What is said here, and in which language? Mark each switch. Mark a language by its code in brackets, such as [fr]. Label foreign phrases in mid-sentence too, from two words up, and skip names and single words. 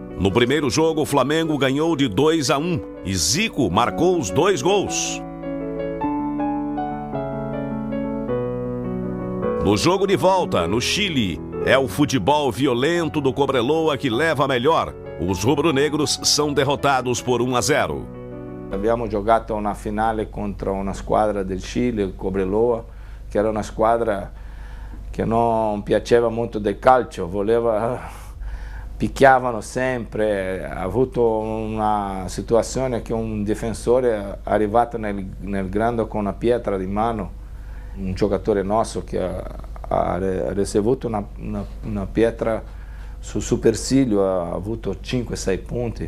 [pt] No primeiro jogo, o Flamengo ganhou de 2-1 e Zico marcou os 2 gols. No jogo de volta, no Chile, é o futebol violento do Cobreloa que leva a melhor. Os rubro-negros são derrotados por 1-0. [it] Abbiamo giocato una finale contro una squadra del Cile, il Cobreloa, che era una squadra che non piaceva molto del calcio, picchiavano sempre. Ha avuto una situazione che un difensore è arrivato nel grande con una pietra di mano, un giocatore nostro che ha ricevuto una pietra sul supercílio, ha avuto 5-6 punti.